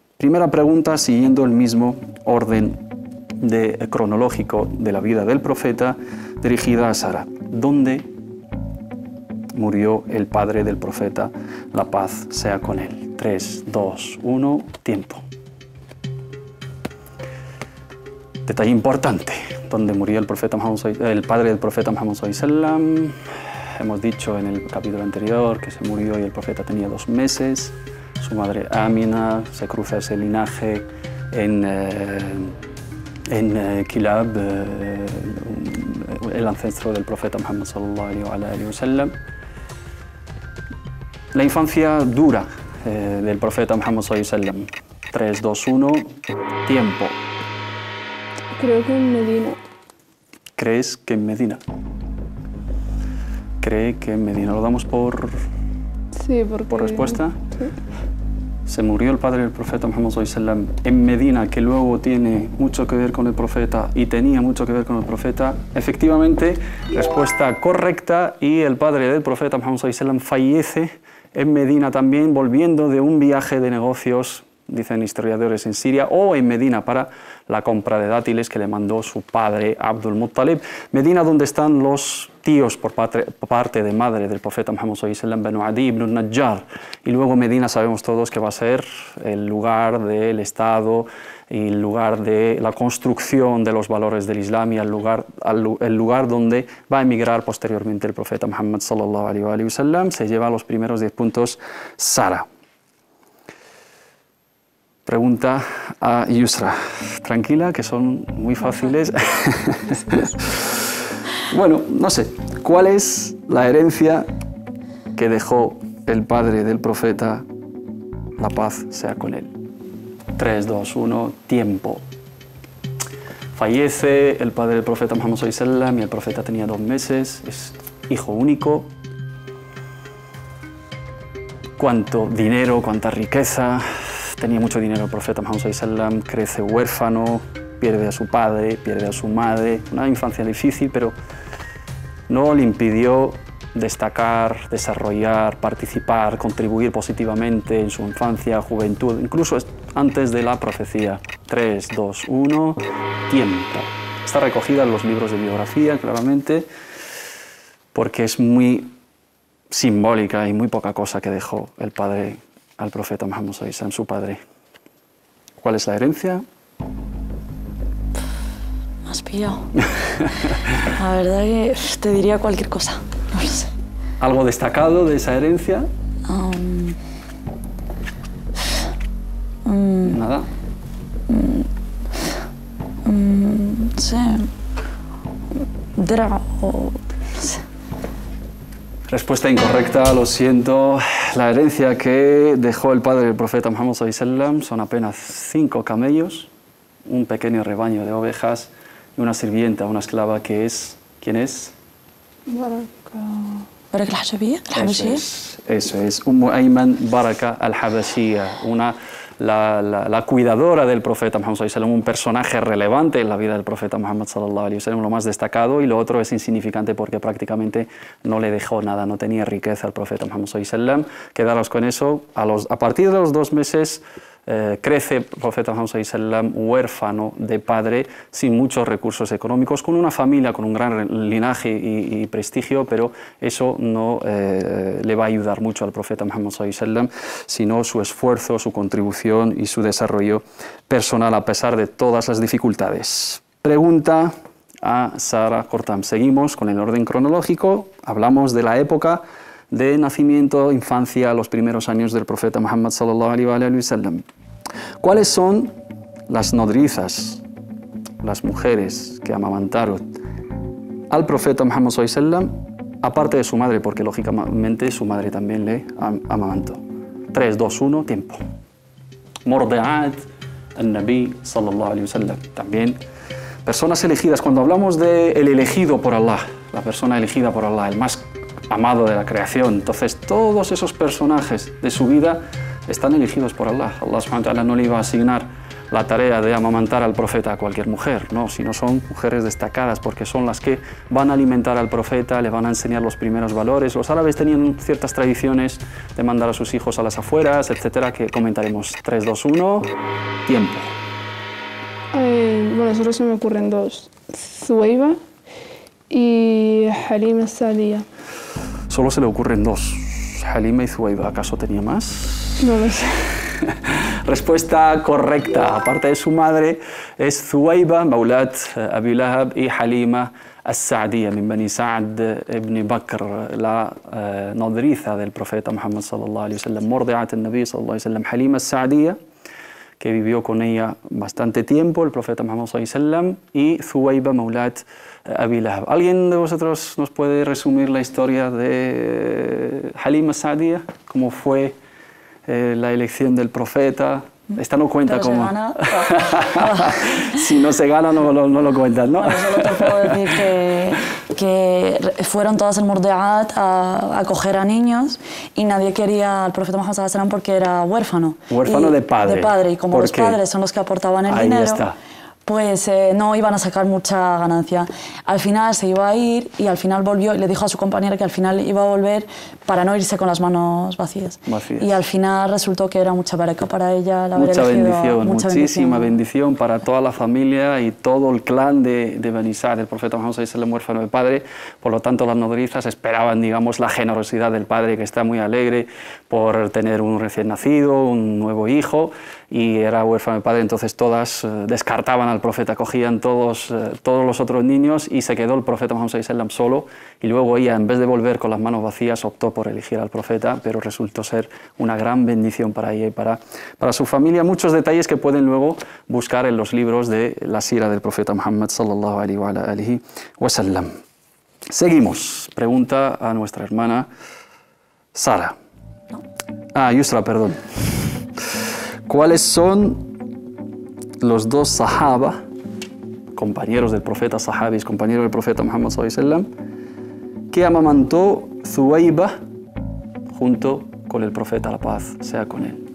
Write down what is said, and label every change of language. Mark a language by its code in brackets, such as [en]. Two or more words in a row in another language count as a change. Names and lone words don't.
[es] Primera pregunta, siguiendo el mismo orden cronológico de la vida del profeta, dirigida a Sara. ¿Dónde murió el padre del profeta? La paz sea con él. 3, 2, 1, tiempo. Detalle importante. ¿Dónde murió el padre del profeta Muhammad [ar] صلى الله عليه وسلم? [es] Hemos dicho en el capítulo anterior que se murió y el profeta tenía 2 meses. Su madre Amina, se cruza ese linaje en Kilab, el ancestro del profeta Muhammad [ar] صلى الله عليه وسلم. [es] La infancia dura del profeta Muhammad [ar] صلى الله عليه وسلم. [es] 3, 2, 1, tiempo. Creo que en Medina. ¿Crees que en Medina? ¿Cree que en Medina? ¿Lo damos por respuesta? Sí. Se murió el padre del profeta Muhammad [ar] صلى الله عليه وسلم [es] en Medina, que luego tiene mucho que ver con el profeta y tenía mucho que ver con el profeta. Efectivamente, respuesta correcta, y el padre del profeta Muhammad [ar] صلى الله عليه وسلم [es] fallece en Medina también, volviendo de un viaje de negocios, dicen historiadores, en Siria o en Medina para la compra de dátiles que le mandó su padre Abdul Muttalib. Medina, donde están los tíos por parte de madre del profeta Muhammad [ar] صلى الله عليه وسلم, [es] Banu Adi ibn Najjar. Y luego Medina sabemos todos que va a ser el lugar del Estado y el lugar de la construcción de los valores del Islam, y el lugar donde va a emigrar posteriormente el profeta Muhammad [ar] صلى الله عليه وسلم. [es] Se lleva los primeros 10 puntos Sara. Pregunta a Yusra. Tranquila, que son muy fáciles. Bueno, no sé. ¿Cuál es la herencia que dejó el padre del profeta? La paz sea con él. 3, 2, 1, tiempo. Fallece el padre del profeta Muhammad [ar] صلى الله عليه وسلم [es] y el profeta tenía 2 meses. Es hijo único. ¿Cuánto dinero, cuánta riqueza tenía mucho dinero el profeta Muhammad [ar] صلى الله عليه وسلم, [es] crece huérfano, pierde a su padre, pierde a su madre, una infancia difícil, pero no le impidió destacar, desarrollar, participar, contribuir positivamente en su infancia, juventud, incluso antes de la profecía. 3, 2, 1, tiempo. Está recogida en los libros de biografía, claramente, porque es muy simbólica y muy poca cosa que dejó el padre al profeta Muhammad [ar] صلى الله عليه وسلم, [es] su padre. ¿Cuál es la herencia? Me has pillado. La verdad que te diría cualquier cosa, no lo sé. ¿Algo destacado de esa herencia? Nada. Sí. Dra o... no sé. Respuesta incorrecta, lo siento. La herencia que dejó el padre del profeta Muhammad [ar] صلى الله عليه وسلم [es] son apenas 5 camellos, un pequeño rebaño de ovejas y una sirvienta, una esclava que es... ¿Quién es? Baraka al-Habashiyya. Eso es. Ayman Baraka al-Habashiyya, la cuidadora del profeta Muhammad [ar] صلى الله عليه وسلم, [es] un personaje relevante en la vida del profeta Muhammad [ar] صلى الله عليه وسلم, [es] lo más destacado, y lo otro es insignificante porque prácticamente no le dejó nada, no tenía riqueza al profeta Muhammad [ar] صلى الله عليه وسلم. [es] Quedaros con eso. A partir de los 2 meses crece el profeta Muhammad [ar] صلى الله عليه وسلم [es] huérfano de padre, sin muchos recursos económicos, con una familia, con un gran linaje y prestigio, pero eso no le va a ayudar mucho al profeta Muhammad [ar] صلى الله عليه وسلم, [es] sino su esfuerzo, su contribución y su desarrollo personal a pesar de todas las dificultades. Pregunta a Sara Cortam. Seguimos con el orden cronológico, hablamos de la época de nacimiento, infancia, los primeros años del profeta Muhammad [ar] صلى الله عليه وسلم. [es] ¿Cuáles son las nodrizas, las mujeres que amamantaron al profeta Muhammad [ar] صلى الله عليه وسلم, [es] aparte de su madre, porque lógicamente su madre también le amamantó? 3, 2, 1, tiempo. [ar] مرضعات النبي صلى الله عليه وسلم. [es] También personas elegidas. Cuando hablamos de el elegido por Allah, la persona elegida por Allah, el más amado de la creación, entonces todos esos personajes de su vida están elegidos por Allah. Allah [ar] سبحانه وتعالى [es] no le iba a asignar la tarea de amamantar al profeta a cualquier mujer, no, sino son mujeres destacadas porque son las que van a alimentar al profeta, le van a enseñar los primeros valores. Los árabes tenían ciertas tradiciones de mandar a sus hijos a las afueras, etcétera, que comentaremos. 3, 2, 1, tiempo. Bueno, solo se me ocurren 2. Zuweiba y Halima al-Sa'diyya. Solo se le ocurren 2. Halima y Zuweiba. ¿Acaso tenía más? No lo sé. Respuesta correcta. Aparte de su madre, es Zuweiba, [ar] مولاة أبي لهب, [es] y Halima al-Sa'diyya, [ar] من بني سعد بن بكر, [es] la nodriza del profeta Muhammad sallallahu alaihi wasallam, [ar] مرضعات النبي صلى الله عليه وسلم. [es] Halima al-Sa'diyya, que vivió con ella bastante tiempo, el profeta Muhammad [ar] صلى الله عليه وسلم, [es] y Zuweiba, [ar] مولاة أبي لهب. [es] ¿Alguien de vosotros nos puede resumir la historia de Halima al-Sa'diyya? ¿Cómo fue la elección del profeta? Esta no cuenta como... Si no se gana, no lo cuentas, ¿no? Bueno, solo te puedo decir que fueron todas en Morde'at a acoger a niños y nadie quería al profeta Muhammad [ar] صلى الله عليه وسلم [es] porque era huérfano. Huérfano de padre. De padre, y como los padres son los que aportaban el dinero... Está. Pues no iban a sacar mucha ganancia. Al final se iba a ir y al final volvió y le dijo a su compañera que al final iba a volver para no irse con las manos vacías. Y al final resultó que era mucha baraka para ella el haber elegido. Muchísima bendición para toda la familia y todo el clan de Bani Sa'd, el profeta Muhammad [ar] صلى الله عليه وسلم, [es] huérfano de padre. Por lo tanto, las nodrizas esperaban, digamos, la generosidad del padre, que está muy alegre por tener un recién nacido, un nuevo hijo, y era huérfano de padre. Entonces todas descartaban al profeta, cogían todos los otros niños y se quedó el profeta Muhammad [ar] صلى الله عليه وسلم [es] solo, y luego ella, en vez de volver con las manos vacías, optó por elegir al profeta, pero resultó ser una gran bendición para ella y para su familia. Muchos detalles que pueden luego buscar en los libros de la sira del profeta Muhammad [ar] صلى الله عليه وسلم. [es] Seguimos. Pregunta a nuestra hermana Sara. Yusra, perdón. ¿Cuáles son los 2 sahaba, compañeros del profeta, sahabis, compañeros del profeta Muhammad [ar] صلى الله عليه وسلم, [es] que amamantó Zuweiba junto con el profeta, la paz sea con él?